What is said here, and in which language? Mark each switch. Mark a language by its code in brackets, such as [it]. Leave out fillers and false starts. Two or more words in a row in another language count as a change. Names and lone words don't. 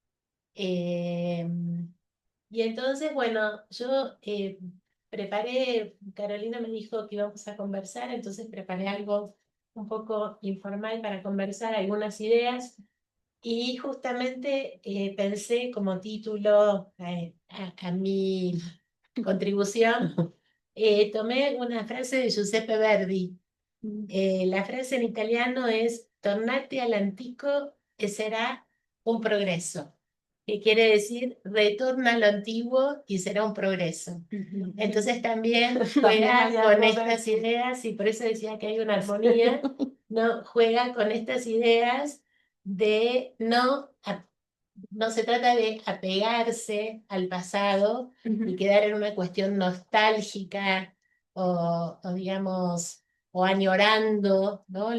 [es] Eh, y entonces, bueno, yo preparé, Carolina me dijo que íbamos a conversar, entonces preparé algo un poco informal para conversar, algunas ideas, y justamente pensé como título a mi contribución, tomé una frase de Giuseppe Verdi. La frase en italiano es [it] tornate all'antico [es] e será un progreso, que quiere decir retorna a lo antiguo y será un progreso. Entonces también juega hay con algo de estas eso. ideas, y por eso decía que hay una armonía, ¿no? Juega con estas ideas de no se trata de apegarse al pasado y quedar en una cuestión nostálgica o digamos, o añorando, ¿no?